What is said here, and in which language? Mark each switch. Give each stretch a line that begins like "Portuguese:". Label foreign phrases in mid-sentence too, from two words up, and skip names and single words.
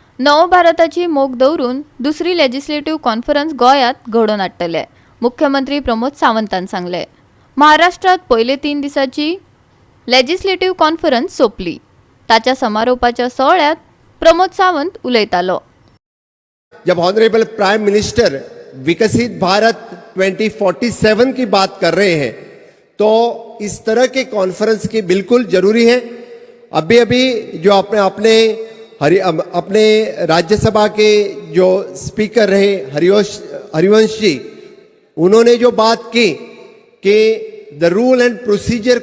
Konkani: नवभारताची मोख दवरून दुसरी
English: legislative conference
Konkani: गोंयांत घडोवन हाडटले, मुख्यमंत्री प्रमोद सावंतान सांगले। महाराष्ट्रात पयले 3 दिसाची
English: legislative conference
Konkani: सोंपली। ताच्या समारोपाच्या सोहळ्यात प्रमोद सावंत उलयतालो।
Hindi: जब
English: honourable prime minister
Hindi: विकसित भारत 2047 की बात कर रहे हैं तो इस तरह के कॉन्फ्रेंस की बिल्कुल जरूरी है। अभी अभी जो अपने राज्यसभा के जो स्पीकर रहे हरिवंश जी, उन्होंने जो बात की कि
English: the rule and procedure